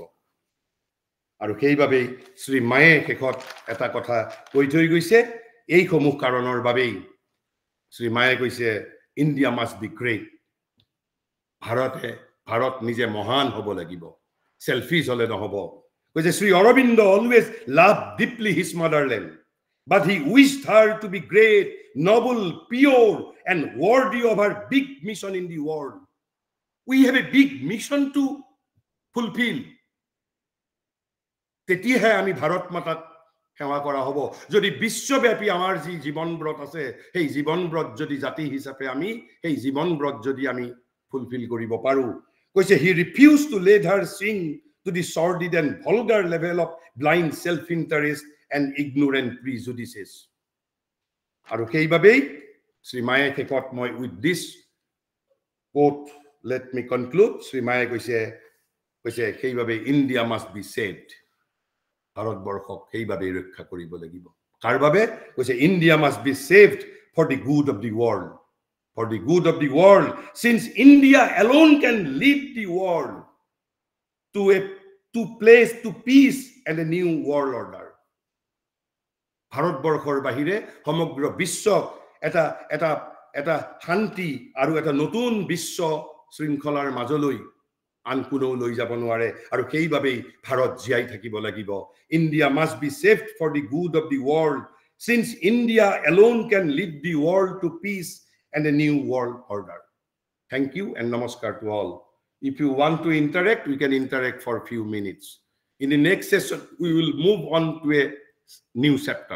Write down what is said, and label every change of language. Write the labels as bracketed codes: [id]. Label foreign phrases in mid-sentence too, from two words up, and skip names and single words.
[as] আৰু সেইবাবেই শ্ৰী মায়ে শেষত এটা কথা কৈ থৈ গৈছে, এইসমূহ কাৰণৰ বাবেই শ্ৰী মায়ে কৈছে [en] India must be great. [as] ভাৰত নিজে মহান হ'ব লাগিব, চেলফিছ হ'লে নহ'ব। [en] কৈছে Sri Aurobindo always love deeply his motherland, but he wished her to be great, noble, pure, and worthy of her big mission in the world. We have a big mission to fulfill. [as] তেতিয়াহে আমি ভাৰত মাতাক সেৱা কৰা হ'ব যদি বিশ্বব্যাপী আমাৰ যি জীৱনব্ৰত আছে সেই জীৱনব্ৰত যদি জাতি হিচাপে আমি সেই জীৱনব্ৰত যদি আমি ফুলফিল কৰিব পাৰো কৈছে [en] he refused to let her sing to the sordid and vulgar level of blind self interest and ignorant prejudices [as] আৰু সেইবাবেই শ্ৰী মায়ে শেষত মই [en] with this quote let me conclude [as] শ্ৰী মায়ে কৈছে সেইবাবে [en] India must be saved [as] ভাৰতবৰ্ষক সেইভাবে ৰক্ষা কৰিব লাগিব কাৰ বাবে কৈছে [en] India must be saved for the good of the world since India alone can lead the world to place to peace and a new world order [as] ভাৰতবৰ্ষৰ বাহিৰে সমগ্ৰ বিশ্ব এটা শান্তি আৰু এটা নতুন বিশ্ব শৃংখলাৰ মাজলৈ আন কোনো লৈ যাব নোৱাৰে আৰু সেইভাবে ভাৰত জীয়াই থাকিব লাগিব [en] India must be saved for the good of the world since India alone can lead the world to peace and a new world order. Thank you and namaskar to all. If you want to interact, we can interact for a few minutes. In the next session, we will move on to a new chapter.